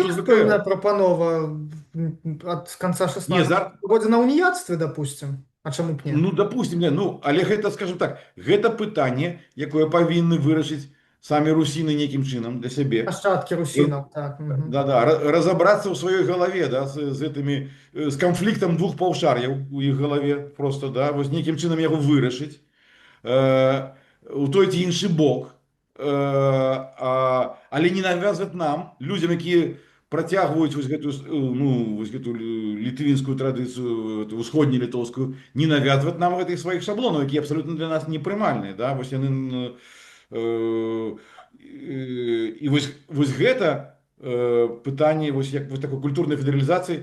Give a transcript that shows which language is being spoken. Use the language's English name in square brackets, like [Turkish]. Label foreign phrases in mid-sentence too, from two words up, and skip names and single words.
[Belarusian] тады тут ёсць пэўная ВКЛ? прапанова ад канца Не, 16 годзе на уніяцтве, допустим. А чаму б не? ну, допустим, не, ну, але гэта, скажем так, гэта пытанне, якое павінны вырашыць самі русіны нейкім чынам для сябе. Нашчадкі русінаў, так. Мгм. Да-да, [Russian] разобраться в своей голове, да, с конфликтом двух [Belarusian] паўшар'яў у іх галаве, просто, да, вось нейкім чынам яго вырашыць у той ці іншы бок, але не навязваць нам, людзям, якія працягваюць вось гэтую, ну, вось гэтую літвінскую традыцыю, усходнюю літоўскую, не навязваць нам гэтых сваіх шаблонаў, якія абсалютна для нас непрымальныя, да, вось яны і вось гэта пытанне вось як вось такой культурнай федэралізацыі.